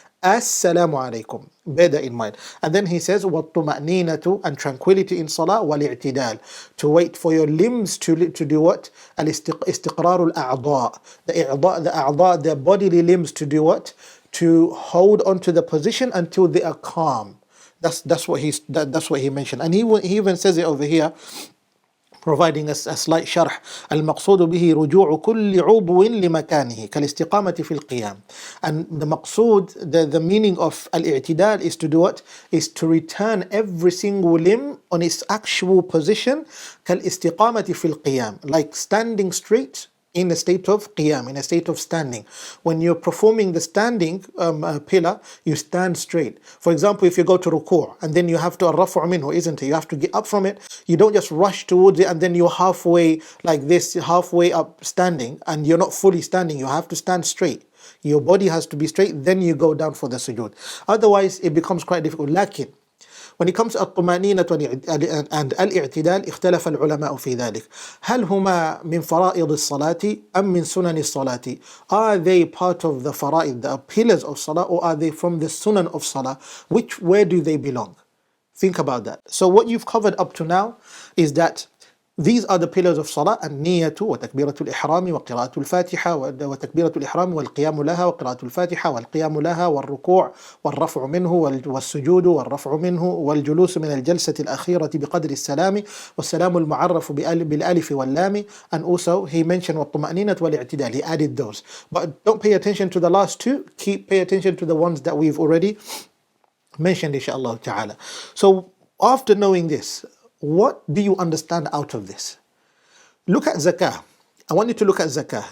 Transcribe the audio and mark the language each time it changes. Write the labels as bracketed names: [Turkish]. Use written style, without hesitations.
[English] Assalamu alaykum. Bear that in mind. And then he says, وَالطُّمَأْنِينَةُ, and tranquility in salah, وَالْإِعْتِدَالِ, to wait for your limbs to do what? [Arabic] الاستقرار الأعضاء, [English] the bodily limbs to do what? To hold on to the position until they are calm. That's what he mentioned, and he even says it over here, providing a slight sharh. [Arabic] المقصود به رجوع كل عضو لمكانه كالاستقامة في القيام. [English] And the maqsood, the meaning of al-i'tidal is to do what? Is to return every single limb on its actual position, [Arabic] كالاستقامة في القيام, [English] like standing straight in a state of qiyam, in a state of standing. When you're performing the standing pillar, you stand straight. For example, if you go to ruku' and then you have to rafu' minhu, isn't it? You have to get up from it. You don't just rush towards it and then you're halfway like this, halfway up standing, and you're not fully standing. You have to stand straight. Your body has to be straight, then you go down for the sujood. Otherwise, it becomes quite difficult. [Arabic] Lakin, [English] when it comes to [Arabic] الطمأنينة and الاعتدال, اختلف العلماء في ذلك. هل هما من فرائض الصلاة أم من سنن الصلاة? [English] Are they part of the fara'id, the pillars of salah, or are they from the sunan of salah? Where do they belong? Think about that. So what you've covered up to now is that these are the pillars of salah: [Arabic] النية وتكبيرة الإحرام وقراءة الفاتحة وتكبيرة الإحرام والقيام لها وقراءة الفاتحة والقيام لها والركوع والرفع منه والسجود والرفع منه والجلوس من الجلسة الأخيرة بقدر السلام والسلام المعرف بالألف واللام. [English] And also he mentioned والطمأنينة والاعتدال. He added those. But don't pay attention to the last two. Pay attention to the ones that we've already mentioned, inshallah ta'ala. So after knowing this, what do you understand out of this? Look at zakah. I want you to look at zakah.